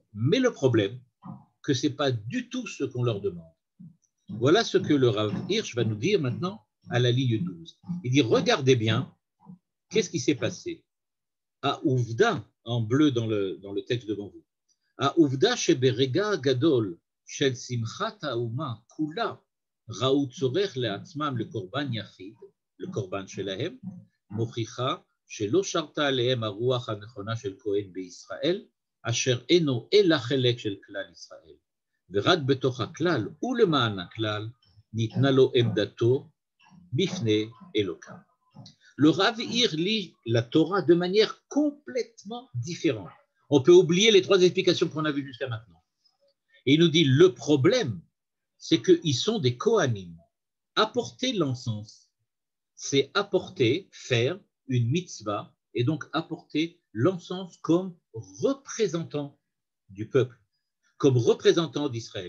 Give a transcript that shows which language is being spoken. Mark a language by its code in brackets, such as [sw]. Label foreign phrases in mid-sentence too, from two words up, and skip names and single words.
[fr] Mais le problème, que ce n'est pas du tout ce qu'on leur demande. Voilà ce que le Rav Hirsch va nous dire maintenant à la ligne 12. Il dit, regardez bien, qu'est-ce qui s'est passé? À Ouvda, en bleu dans le texte devant vous, à Ouvda [he] שברגע גדול של שמחת האומה כולה ראו צורך לעצמם לקורבן יחיד, לקורבן שלהם, מוכיחה שלא שרתה עליהם הרוח הנכונה של כהן בישראל, אשר אינו אלא חלק של כלל ישראל. ורק בתוך הכלל ולמען הכלל ניתנה לו עמדתו בפני אלוקיו. [fr] Le Rav Hirsch lit la Torah de manière complètement différente. On peut oublier les trois explications qu'on a vues jusqu'à maintenant. Et il nous dit, le problème, c'est qu'ils sont des Kohanim. Apporter l'encens, c'est apporter, faire une mitzvah, et donc apporter l'encens comme représentant du peuple, comme représentant d'Israël.